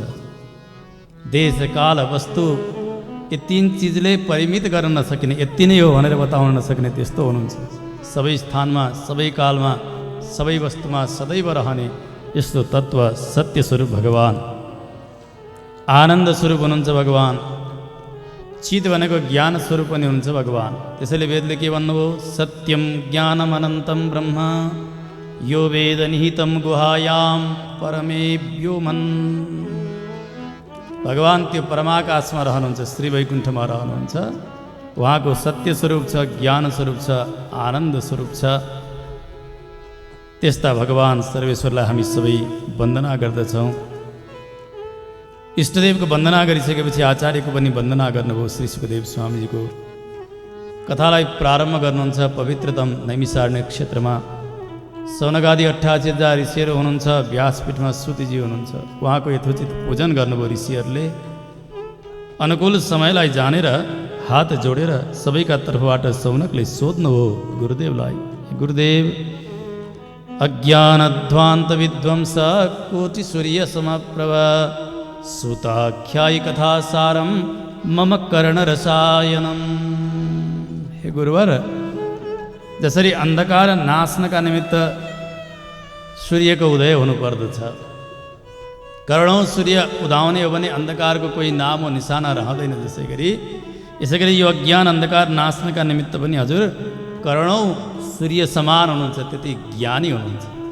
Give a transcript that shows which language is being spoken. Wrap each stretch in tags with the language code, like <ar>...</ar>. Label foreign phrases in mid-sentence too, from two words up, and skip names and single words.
<ne>देश, काल, वस्तु यी 3 चिजले परिमित गर्न नसकिने, यति नै हो भनेर बताउन नसक्ने त्यस्तो हुनुहुन्छ। सबै स्थानमा, सबै कालमा, सबै वस्तुमा सदैव रहने यस्तो तत्त्व सत्य स्वरूप भगवान। आनन्द स्वरूप हुनुहुन्छ भगवान। चित भनेको ज्ञान स्वरूप पनि हुनुहुन्छ भगवान। त्यसैले वेदले के भन्नुभयो?</ne> <sa>सत्यम ज्ञानम अनन्तं ब्रह्म यो वेद निहितं गुहायाम परमे व्योमन्।</sa> <ne>भगवान त्यो परमाकाशमा रहनुहुन्छ, श्री वैकुण्ठमा रहनुहुन्छ। उहाँको सत्य स्वरूप छ, ज्ञान स्वरूप छ, आनन्द स्वरूप छ। त्यस्ता भगवान सर्वेश्वरलाई हामी सबै वन्दना गर्दछौँ। इष्टदेवको वन्दना गरिसकेपछि आचार्यको पनि वन्दना गर्नुभयो। श्री सुखदेव स्वामीजीको कथालाई प्रारम्भ गर्नुहुन्छ पवित्रतम नैमिषारण्य क्षेत्रमा। सौनकादि 88,000 ऋषिहरू हुनुहुन्छ। व्यासपीठमा सुतिजी हुनुहुन्छ। उहाँको यथोचित पूजन गर्नुभयो ऋषिहरूले। अनुकूल समयलाई जानेर हात जोडेर सबैका तर्फबाट सौनकले सोध्नुभयो गुरुदेवलाई, गुरुदेव</ne> <sa>अज्ञानध्वान्त विध्वंस कोटि सूर्य समप्रभ सुताख्यायी कथासारम मम कर्णरसायनम।</sa> <ne>हे गुरुवर, जसरी अन्धकार नाच्नका निमित्त सूर्यको उदय हुनुपर्दछ, करोडौँ सूर्य उदाउने हो भने अन्धकारको कोही नाम हो निशाना रहँदैन। यसै गरी यो अज्ञान अन्धकार नाच्नका निमित्त पनि हजुर करोडौँ सूर्य समान हुनुहुन्छ, त्यति ज्ञानी हुनुहुन्छ।</ne>